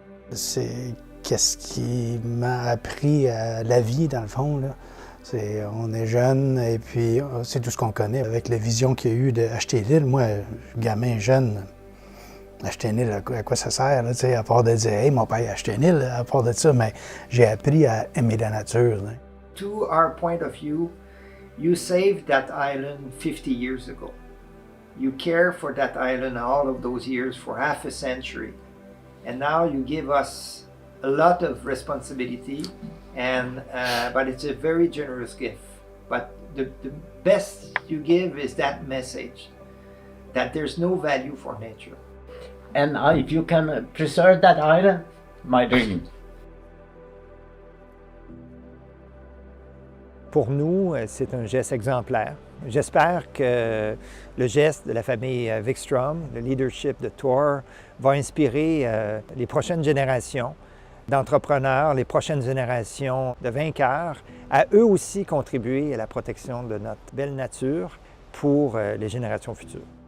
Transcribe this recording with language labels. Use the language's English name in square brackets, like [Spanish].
[French] C'est qu'est-ce qui m'a appris à la vie, dans le fond, là. On est jeune et puis c'est tout ce qu'on connaît. Avec la vision qu'il y a eu d'acheter l'île, moi, gamin jeune, acheter une île, à quoi ça sert, là, à part de dire « Hey, mon père a acheté une île », à part de ça, mais j'ai appris à aimer la nature. Là. [English] To our point of view, you saved that island 50 years ago. You care for that island all of those years for half a century. And now you give us a lot of responsibility, but it's a very generous gift. But the best you give is that message, that there's no value for nature. And if you can preserve that island, my dream. [French] Pour nous, c'est un geste exemplaire. J'espère que le geste de la famille Vikstrom, le leadership de Tor, va inspirer les prochaines générations d'entrepreneurs, les prochaines générations de vainqueurs, à eux aussi contribuer à la protection de notre belle nature pour les générations futures.